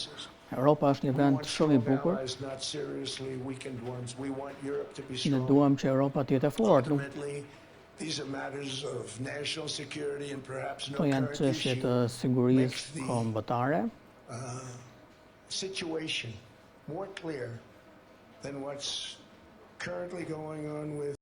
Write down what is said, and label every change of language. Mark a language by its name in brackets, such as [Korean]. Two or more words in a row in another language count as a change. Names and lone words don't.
[Albanian] Europa është një vend shumë i bukur. Ne duam që Europa të jetë e fortë. Këto janë çështje të sigurisë kombëtare. [English] more clear than what's currently going on with